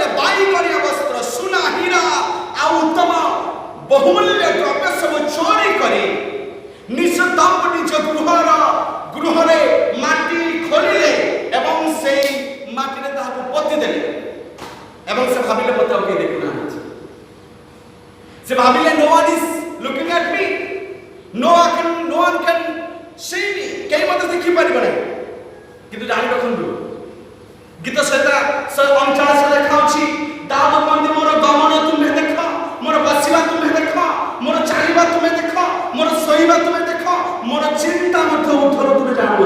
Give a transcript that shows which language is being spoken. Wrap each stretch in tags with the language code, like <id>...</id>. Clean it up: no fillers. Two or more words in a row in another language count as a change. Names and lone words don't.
<or>ବାଇଗଣିଆ ବସ୍ତ୍ର, ସୁନା, ହୀରା ଆଉ ଉତ୍ତମ ବହୁମୂଲ୍ୟ ଦ୍ରବ୍ୟ ସବୁ ଚୋରି କରି ନିଜ ଗୃହରେ ମାଟି ଖୋଳିଲେ ଏବଂ ସେଇ ମାଟିରେ ତାହାକୁ ପୋତି ଦେଲେ ଏବଂ ସେ ଭାବିଲେ ମତେ ଆଉ କେହି ଦେଖୁନାହାନ୍ତି। ସେ ଭାବିଲେ</or> <en>no one is looking at me, no one can see me,</en> <or>କେହି ମତେ ଦେଖିପାରିବ ନାହିଁ। କିନ୍ତୁ ଜାଣି ରଖନ୍ତୁ, ଗୀତ ସହିତ 149 ଲେଖା ଅଛି, ଦାଉଦ କହନ୍ତି ମୋର ଗମନ ତୁମେ ଦେଖ, ମୋର ବସିବା ତୁମେ ଦେଖ, ମୋର ଚାଲିବା ତୁମେ ଦେଖ, ମୋର ଶୋଇବା ତୁମେ ଦେଖ, ମୋର ଚିନ୍ତା ମଧ୍ୟ ଉଠର ତୁମେ ଜାଣୁଛ।</or>